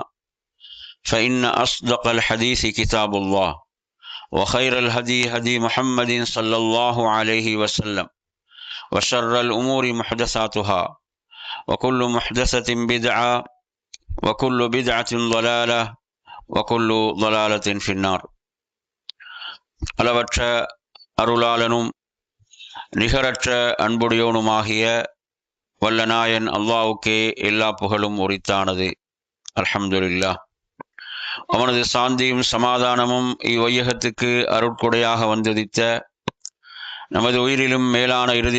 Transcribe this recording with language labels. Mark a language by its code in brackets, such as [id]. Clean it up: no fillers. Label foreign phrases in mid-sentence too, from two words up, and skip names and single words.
[ar] فإن أصدق الحديث كتاب الله وخير الهدي هدي محمد صلى الله عليه وسلم وشر الأمور محدثاتها وكل محدثة بدعة وكل بدعة ضلالة وكل ضلالة في النار. [ta] அளவற்ற அருளாளனும் நிகரற்ற அன்புடையோனுமாகிய வல்லநாயன் அல்லாஹ்வுக்கே எல்லா புகழும் உரித்தானது. அல்ஹம்துலில்லாஹ். அவனது சாந்தியும் சமாதானமும் இவ்வையகத்துக்கு அருட்கொடையாக வந்துதித்த நமது உயிரிலும் மேலான இறுதி